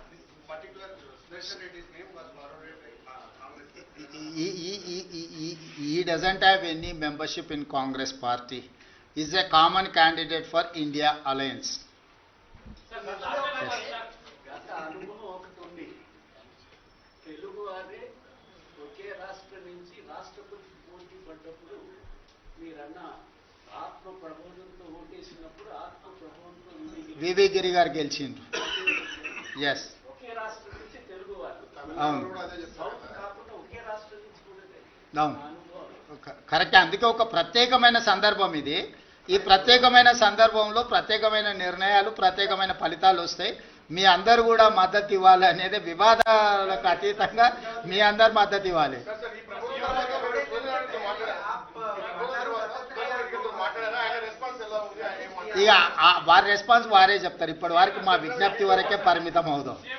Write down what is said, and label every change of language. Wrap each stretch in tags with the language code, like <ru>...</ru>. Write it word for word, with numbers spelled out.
<en>This particular illustration, it is name was borrowed by uh, Congress. He, he, he, he, he, he doesn't have any membership in Congress party. He is a common candidate for India Alliance.</en> <te>గత అనుభవం ఒకటి ఉంది. తెలుగు వారే ఒకే రాష్ట్రం నుంచి రాష్ట్రపతి పోటీ పడ్డప్పుడు మీరన్న ఆత్మ ప్రబోధంతో ఓటేసినప్పుడు ఆత్మ ప్రబోధంతో ఉంది. వివి గిరి గారు గెలిచిండ్రు. ఎస్ ఒకే రాష్ట్రం నుంచి తెలుగు వారు తమిళనాడు కూడా అదే సౌత్ చెప్తారు. కాకుండా ఒకే రాష్ట్రం నుంచి కూడా అవును ఆ అనుభవం కరెక్ట్. అందుకే ఒక ప్రత్యేకమైన సందర్భం ఇది. ఈ ప్రత్యేకమైన సందర్భంలో ప్రత్యేకమైన నిర్ణయాలు ప్రత్యేకమైన ఫలితాలు వస్తాయి. మీ అందరు కూడా మద్దతు ఇవ్వాలి అనేది, వివాదాలకు అతీతంగా మీ అందరు మద్దతు ఇవ్వాలి.</te> <en>Sir, sir, he proposed on the road, sir, to matter. Proposed on the road, sir, to matter.</en> <te>ఆయన response ఎలా ఉంది? ఆయన ఏం ఇక ఆ- వారి రెస్పాన్స్ వారే చెప్తారు. ఇప్పటి వరకు మా విజ్ఞప్తి వరకే పరిమితం అవుదాం.</te>